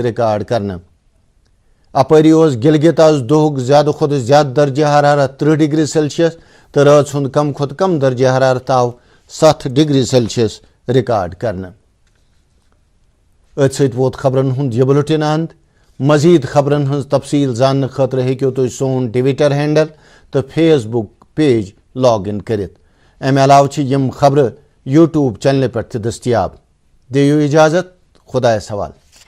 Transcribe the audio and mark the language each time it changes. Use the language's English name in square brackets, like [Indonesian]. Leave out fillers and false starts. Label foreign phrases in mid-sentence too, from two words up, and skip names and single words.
[Kashmiri] ریکارڈ کرنے اپری گلگت آز دہک زیادہ کھت زیادہ درجہ حرارت 30 [English] degree Celsius [Kashmiri] تو رات ہند کم کھت کم درجہ حرارت آو 7 [English] degree Celsius [Kashmiri] ریکارڈ کرنے ات ست ووت خبرن ہند یہ بلٹن اند مزید خبرن ہز تفصیل زان خاطر ہیکو تھی سون ٹویٹر ہینڈل تو فیس بک پیج لاگ ان کرت امہ علاوہ یم خبر یوٹیوب چینل پہ دستیاب دیو اجازت خدایس حوالہ.